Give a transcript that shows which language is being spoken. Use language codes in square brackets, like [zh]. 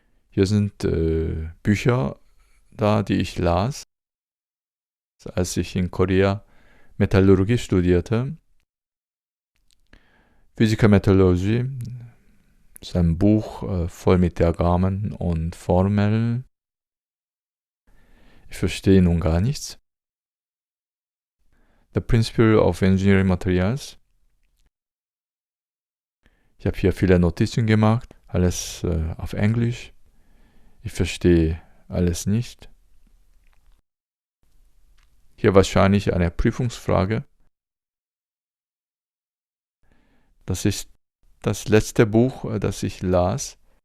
[de] Hier sind Bücher da, die ich las, als ich in Korea Metallurgie studierte. Physical Metallurgy ist ein Buch voll mit Diagrammen und Formeln. Ich verstehe nun gar nichts. [en] The Principle of Engineering Materials. [de] Ich habe hier viele Notizen gemacht, alles auf Englisch. Ich verstehe alles nicht. Hier wahrscheinlich eine Prüfungsfrage. Das ist das letzte Buch, das ich las.